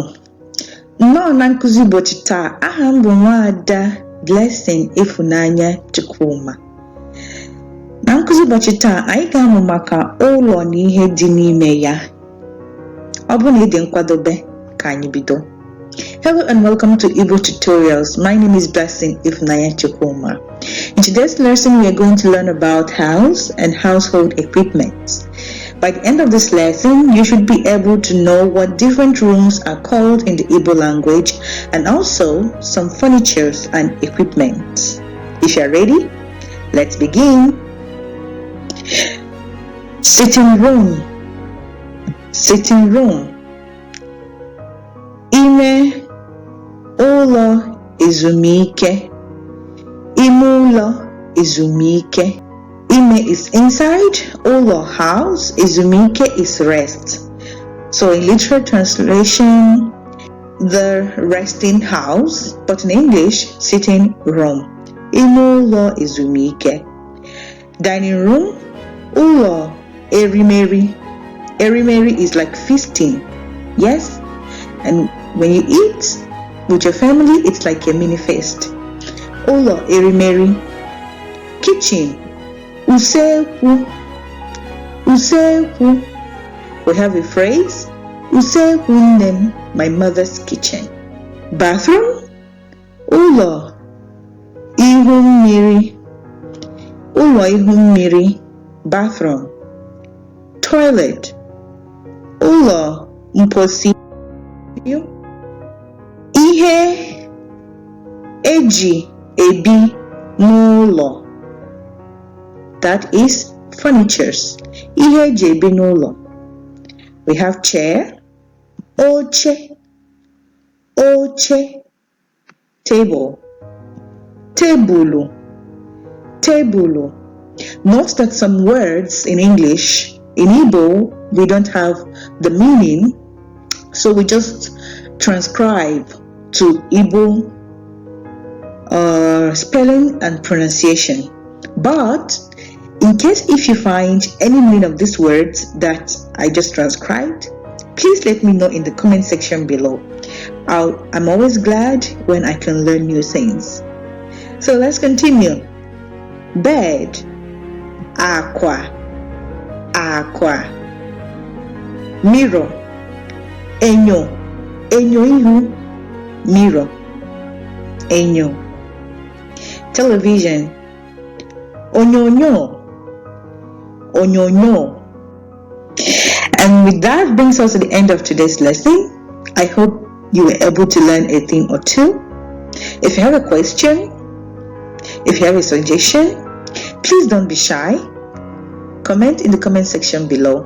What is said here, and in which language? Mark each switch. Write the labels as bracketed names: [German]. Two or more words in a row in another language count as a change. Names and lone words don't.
[Igbo] Nnọọ na nkụzi ụbọchị taa, aha m bụ Nwaada Blessing Ifunanya Chukwuma. Na nkụzi ụbọchị taa, anyị ga-amụ maka ụlọ na ihe dị n'ime ya. Ọ bụrụ na ị dị nkwadobe, ka anyị bido. [English] Hello and welcome to Igbotutorials. My name is Blessing Ifunanya Chukwuma. In today's lesson, we are going to learn about house and household equipment. By the end of this lesson, you should be able to know what different rooms are called in the Igbo language and also some furnitures and equipment. If you are ready, let's begin. Sitting room. Sitting room. [Igbo] Ime ụlọ ezumike. Ime ụlọ ezumike. [English] Ime is inside, ụlọ house, ezumike is rest. So in literal translation, the resting house, but in English, sitting room. [Igbo] Ime ụlọ ezumike. [English] Dining room, [Igbo] ụlọ erimeri. [English] Erimeri is like feasting, yes? And when you eat with your family, it's like a mini feast. [Igbo] Ụlọ erimeri. Kitchen. Usekwu. Usekwu. [English] We have a phrase. [Igbo] Usekwu nnem, [English] my mother's kitchen. Bathroom. [Igbo] Ụlọ ihu mmiri. Ụlọ ihu mmiri. Bathroom. Toilet. Ụlọ mposi. Ihe eji ebi n'ụlọ. [English] That is furnitures. [Igbo] Ihe eji ebi n'ụlọ. [English] We have chair, [Igbo] oche, oche, table, tebulu, tebulu. [English] Note that some words in English, in Igbo, we don't have the meaning, so we just transcribe to Igbo spelling and pronunciation. But in case if you find any meaning of these words that I just transcribed, please let me know in the comment section below. I'm always glad when I can learn new things. So let's continue. Bed, [Igbo] aqua, aqua. [English] Mirror, [Igbo] enyo, enyo ihu, mirror, enyo. Television, onyonyo, onyonyo. [English] And with that brings us to the end of today's lesson. I hope you were able to learn a thing or two. If you have a question, if you have a suggestion, please don't be shy. Comment in the comment section below.